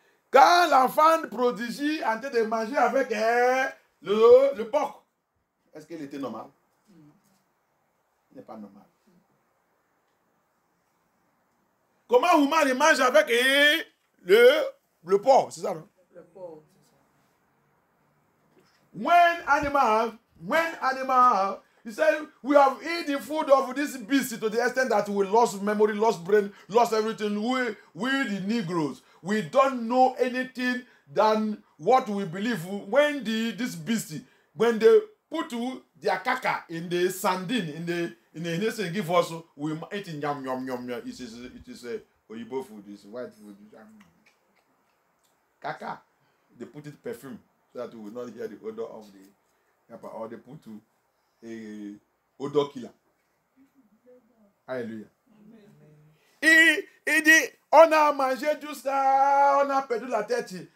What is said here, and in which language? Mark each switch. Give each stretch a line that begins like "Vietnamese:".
French: Quand l'enfant prodigie en train de manger avec le porc, est-ce qu'il était normal? Il n'est pas normal. Comment Ouman il mange avec le porc? C'est ça, non? Le porc, c'est ça.
English: When animal, he said, we have eaten the food of this beast to the extent that we lost memory, lost brain, lost everything. We the Negroes, we don't know anything than what we believe. When this beast, when they put their caca in the sardine, in the give us, we eat in yum yum yum yum. It is Oyibo food, it's white food. Caca, they put it perfume so that we will not hear the odor of the yapa, or they put a odor killer.
French: Alléluia. Il dit, on a mangé tout ça, on a perdu la tête.